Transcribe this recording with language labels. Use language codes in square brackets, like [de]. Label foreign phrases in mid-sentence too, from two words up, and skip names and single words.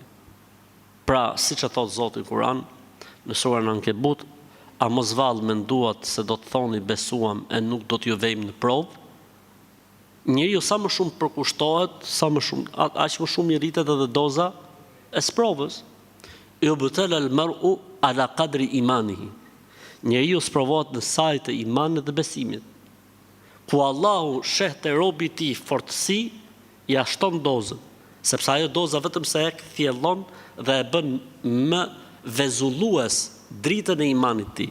[sq] Pra, siç e thot Zoti në Kur'an, në surën Ankebut, a mos vallë menduat se do të thoni besuam e nuk do t'ju vejmë në provë? Njeriu sa më shumë përkushtohet, aq më shumë i rritet edhe doza e sprovës. [ar] يبتلى المرء على قدر إيمانه. [sq] Njeriu sprovohet në sajt të imanit dhe besimit. Ku Allahu sheh te robi i tij fortësi, ja shton dozën, sepse ajo doza vetëm se e thjellon dhe e bën më vezullues dritën e imanit ti.